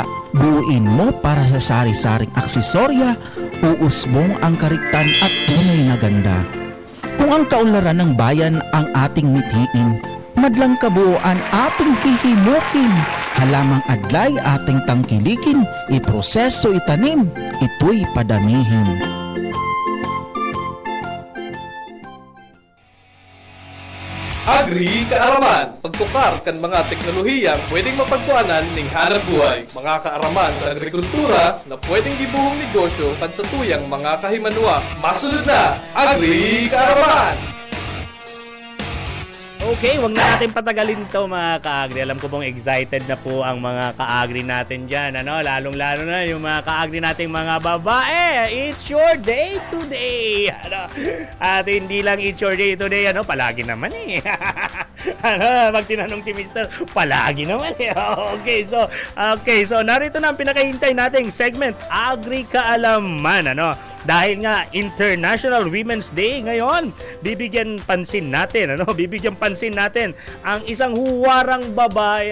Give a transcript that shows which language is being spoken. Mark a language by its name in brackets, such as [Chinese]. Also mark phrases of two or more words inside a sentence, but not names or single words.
[Filipino] Buuin mo para sa sari-saring aksesorya, uusbong ang kariktan at tunay na ganda. Kung ang kaunlaran ng bayan ang ating mithiin, madlang kabuuan ating hihimukin. Halamang adlay ating tangkilikin, iproseso itanim, ito'y padamihin. [Bikol] Agri Kaaraman, pagtukar kan mga teknolohiyang pwedeng mapagkuanan ning hanap buhay. Mga kaaraman sa agrikultura na pwedeng gibuhong negosyo kan sa tuyang mga kahimanwa. Masunod na, Agri Kaaraman! [Filipino] Okay, wag na natin patagalin to mga ka-agri. Alam ko pong excited na po ang mga ka-agri natin dyan. Lalong-lalo na yung mga ka-agri nating mga babae. [English] It's your day today. [Filipino] At hindi lang [English] it's your day today, [Filipino] palagi naman eh. Pag tinanong si Mr. Palagi naman eh. Okay, so narito na ang pinakahintay nating segment, Agri Kaalaman. Dahil nga International Women's Day ngayon, bibigyan pansin natin ang isang huwarang babae.